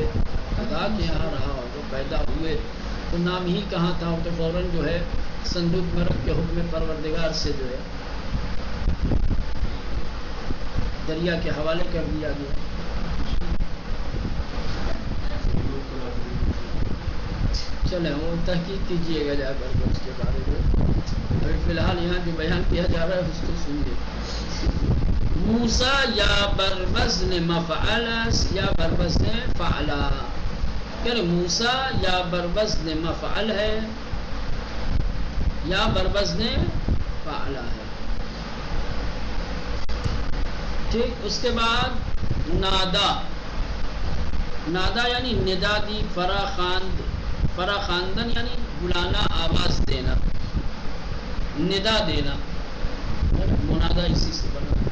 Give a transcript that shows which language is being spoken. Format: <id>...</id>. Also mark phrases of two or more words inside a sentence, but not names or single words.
<ur>خدا کے یہاں رہا ہو تو پیدا ہوئے تو نام ہی کہاں تھا، تو فوراً جو ہے صندوق میں رکھ کے حکم پروردگار سے جو ہے دریا کے حوالے کر دیا گیا. چلیں وہ تحقیق کیجیے گا جا کر اس کے بارے میں. ابھی فی الحال یہاں جو بیان کیا جا رہا ہے اس کو سنیے.</ur> <fa>موسیٰ یا بر وزن مفعل یا بر وزن فعلا.</fa> <ur>کہ موسیٰ</ur> <fa>یا بر وزن مفعل</fa> <ur>ہے</ur> <fa>یا بر وزن فعلا</fa> <ur>ہے. ٹھیک. اس کے بعد نادا. نادا یعنی ندا دی. فراخواندن یعنی بلانا، آواز دینا، ندا دینا. منادا اسی سے بنا.</ur>